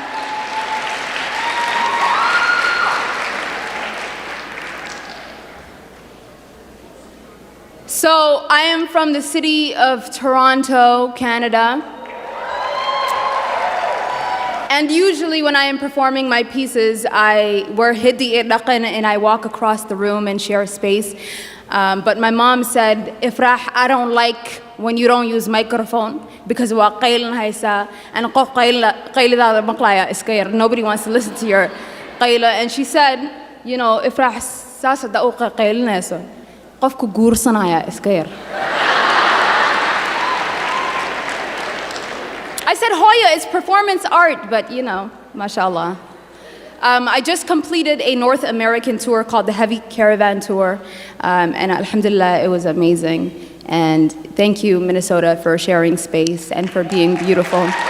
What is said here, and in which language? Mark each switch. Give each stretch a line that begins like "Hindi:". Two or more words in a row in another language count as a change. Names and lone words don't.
English: So I am from the city of Toronto, Canada. And usually when I am performing my pieces, I wear
Somali: hiddi idaqan
English: and I walk across the room and share space. But my mom said, Ifrah, I don't like when you don't use microphone because
Somali: wa qaylan haysa
English: and
Somali: qof qaylidada maqlaya iska yar.
English: Nobody wants to listen to your qayla. And she said, you know,
Somali: Ifrah saasa da u qaylinayso. Qofku guursanaya iska yar.
English: I said Hoya is performance art, but you know, mashallah. I just completed a North American tour called the Heavy Caravan Tour, and alhamdulillah, it was amazing. And thank you, Minnesota, for sharing space and for being beautiful.